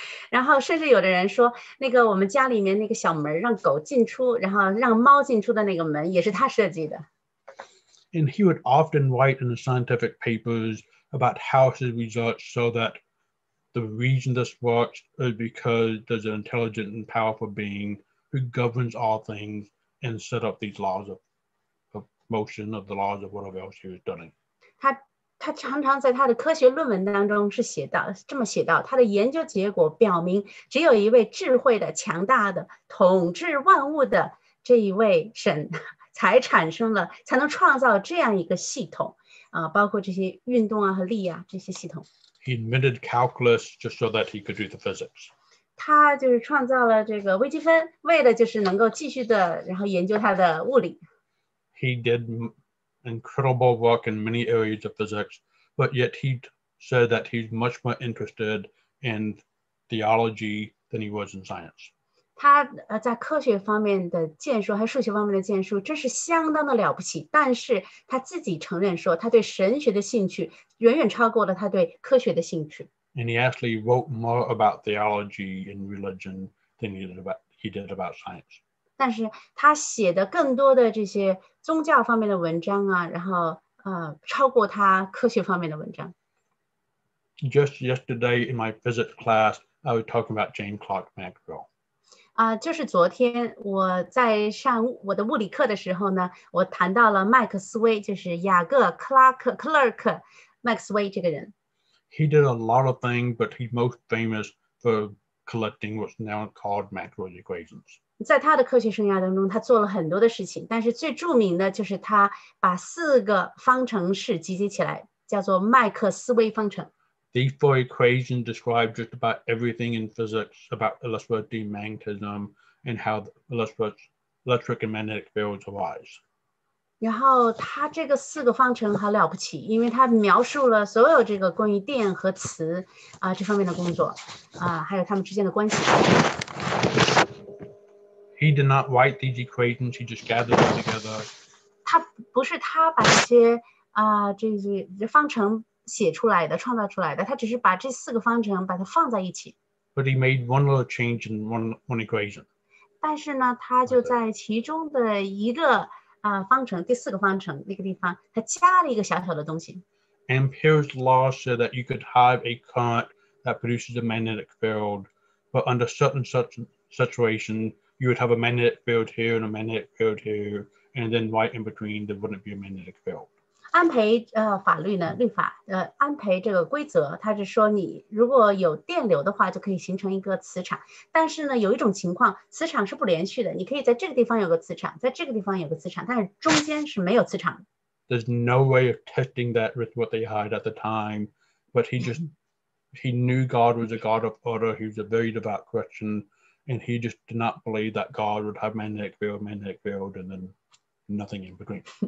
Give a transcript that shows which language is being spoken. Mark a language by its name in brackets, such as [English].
[Chinese] 然后甚至有的人说，那个我们家里面那个小门让狗进出，然后让猫进出的那个门也是他设计的。 [English] And he would often write in the scientific papers about how his results show that the reason this works is because there's an intelligent and powerful being who governs all things and set up these laws of motion, of the laws of whatever else he was doing. [Chinese] 他常常在他的科学论文当中是这么写到，他的研究结果表明，只有一位智慧的、强大的、统治万物的这一位神，才能创造这样一个系统包括这些运动啊和力啊这些系统。 [English] He invented calculus just so that he could do the physics. [Chinese] 他就是创造了这个微积分，为的就是能够继续的，然后研究他的物理。 [English] He did incredible work in many areas of physics, but yet he said that he's much more interested in theology than he was in science. [Chinese] 他在科学方面的建树还有数学方面的建树真是相当的了不起，但是他自己承认说他对神学的兴趣远远超过了他对科学的兴趣。 [English] And he actually wrote more about theology and religion than he did about science. [Chinese] 但是他写的更多的这些宗教方面的文章啊，然后超过他科学方面的文章。 [English] Just yesterday in my physics class, I was talking about James Clerk Maxwell. [Chinese] 就是昨天我在上我的物理课的时候呢，我谈到了麦克斯韦，就是雅各·克拉克 Clerk 麦克斯韦这个人。 [English] He did a lot of things, but he's most famous for collecting what's now called Maxwell's equations. [Chinese] 在他的科学生涯当中，他做了很多的事情，但是最著名的就是他把4个方程式集结起来，叫做麦克斯韦方程。 [English] These 4 equations describe just about everything in physics about electricity, magnetism, and how electric and magnetic fields arise. [Chinese] 然后他这个4个方程好了不起，因为他描述了所有这个关于电和磁这方面的工作还有他们之间的关系。 [English] He did not write these equations, he just gathered them together. [Chinese] 不是他把这些这方程写出来的、创造出来的，他只是把这4个方程把它放在一起。 [English] But he made one little change in one equation. [Chinese] 但是呢，他就在其中的一个方程，第4个方程那个地方，他加了一个小小的东西。 [English] Ampere's law said that you could have a current that produces a magnetic field, but under certain situation, you would have a magnetic field here and a magnetic field here, and then right in between there wouldn't be a magnetic field. [Chinese] 安培法律呢，律法安培这个规则，它是说你如果有电流的话，就可以形成一个磁场。但是呢，有一种情况，磁场是不连续的，你可以在这个地方有个磁场，在这个地方有个磁场，但是中间是没有磁场。 [English] There's no way of testing that with what they had at the time, but he knew God was a God of order. He was a very devout Christian, and he just did not believe that God would have magnetic field, and then nothing in between.